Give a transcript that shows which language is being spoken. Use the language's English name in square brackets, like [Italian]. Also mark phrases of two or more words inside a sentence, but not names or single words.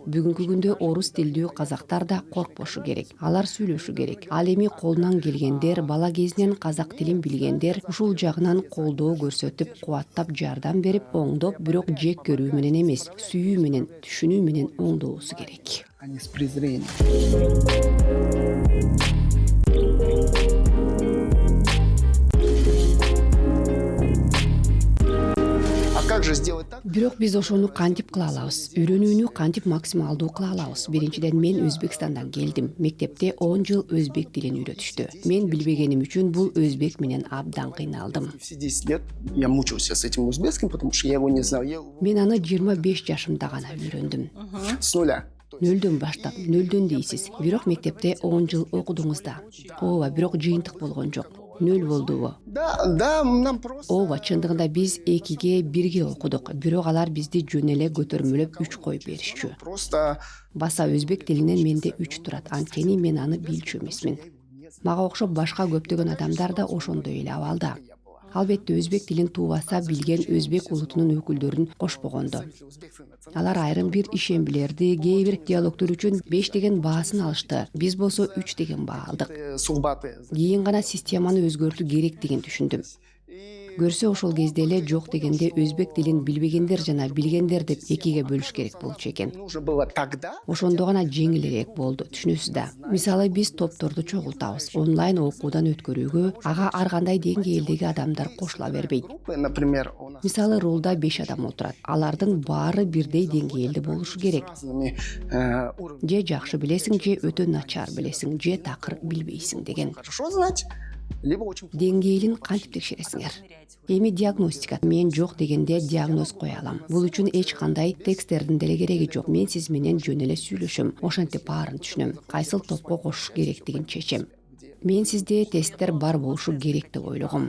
[Kyrgyz] Бүгүнкү күндө орус тилдүү казактар да коркпошу керек. Алар сүйлөшү керек. Ал эми колунан келгендер, бала кезинен казак тилин билгендер ушул жагынан колдоо көрсөтүп, кубаттап жардам берип, оңдоп, бирок жек көрүү менен эмес, сүйүү менен, түшүнүү менен оңдоосу керек. [Russian] А не с презрением. А как же сделать так? [Kyrgyz] Бирок биз ошону кантип кыла алабыз? Үйрөнүүнү кантип максималдуу кыла алабыз? Биринчиден, мен Өзбекстандан келдим. Мектепте 10 жыл өзбек тилин үйрөтүштү. Мен билбегеним үчүн бул өзбек менен абдан кыйналдым. [Russian] Все 10 лет я мучился с этим узбекским, потому что я его не знал. [Kyrgyz] Мен аны 25 жашымда гана үйрөндүм. [Russian] С нуля. [Kyrgyz] Нөлдөн баштап, нөлдөн дейсиз. Бирок мектепте 10 жыл окудуңуз да. Ооба, бирок жыйынтык болгон жок. Нөл болдубу? [Russian] Да, нам просто... [Kyrgyz] Ооба, чындыгында биз 2-ге 1-ге окудук. Бирок алар бизди жөн эле көтөрмөлөп 3 коюп беришчү. [Russian] Просто... [Kyrgyz] Баса өзбек тилинен менде 3 турат. Анткени мен аны билчү эмесмин. Мага окшоп башка көптөгөн адамдар да ошондой эле абалда. Албетте өзбек тилин туубаса билген өзбек улутунун өкүлдөрүн кошпогондо. Алар айрым бир ишембилерди, кээ бир диалогтор үчүн 5 деген баасын алышты. Биз болсо 3 деген баа алдык. Сухбаты. Кийин гана системаны өзгөртүү керек деген түшүндүм. көрсө ошол кезде эле жок дегенде өзбек тилин билбегендер жана билгендер деп экиге бөлүш керек болчу экен. [Russian] Нужно было тогда. [Kyrgyz] Ошондо гана жеңилирээк болду, түшүнөсүз да. Мисалы биз топторду чогултабыз, онлайн окуудан өткөрүүгө ага ар кандай деңгээлдеги адамдар кошула бербейт. [Russian] Группы, например, у нас [Kyrgyz] Мисалы рулда 5 адам отурат. Алардын баары бирдей деңгээлде болушу керек. [Russian] разными уровнями. [Kyrgyz] Же жакшы билесиң, же өтө начар билесиң, же такыр билбейсиң деген. [Russian] Хорошо знать, либо очень [Kyrgyz] Деңгээлин кантип текшересиңер? Эми диагностика. Мен жок дегенде диагноз кое алам. Бул үчүн эч кандай тексттердин деле кереги жок. Мен сиз менен жөн эле сүйлөшөм. Ошентип баарын түшүнөм. Кайсыл топко кошуш керектигин чечем. Мен сизде тесттер бар болушу керек деп ойлогом.